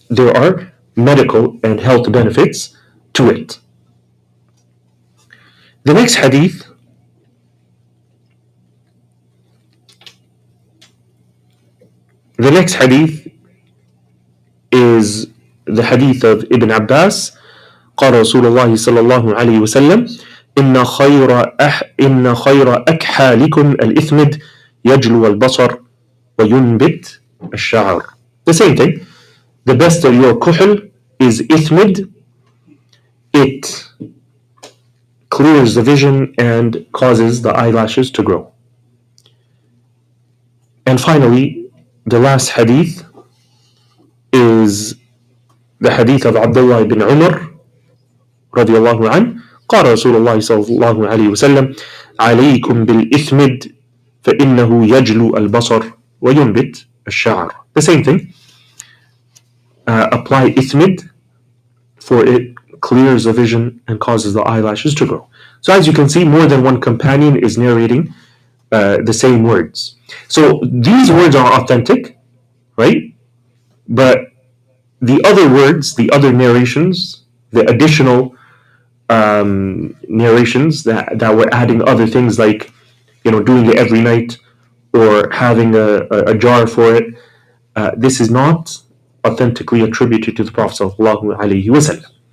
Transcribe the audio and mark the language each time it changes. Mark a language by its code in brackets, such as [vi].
[en] There are medical and health benefits to it. The next hadith is the hadith of Ibn Abbas. [ar] قال رسول الله صلى الله عليه وسلم إن خير أكحالكم الإثمد يجلو البصر وينبت الشعر. [en] The same thing. The best of your kuhl is ithmid. It clears the vision and causes the eyelashes to grow. And finally, the last hadith is the hadith of Abdullah ibn Umar [ar] رضي الله عنه قال رسول الله صلى الله عليه وسلم عليكم بالإثمد فإنه يجلو البصر وينبت الشعر. [en] The same thing. Apply ithmid, for it clears the vision and causes the eyelashes to grow. So as you can see, more than one companion is narrating the same words. So these words are authentic, right? But the other words, the other narrations, the additional narrations that were adding other things like, doing it every night or having a jar for it, this is not authentically attributed to the Prophet ﷺ.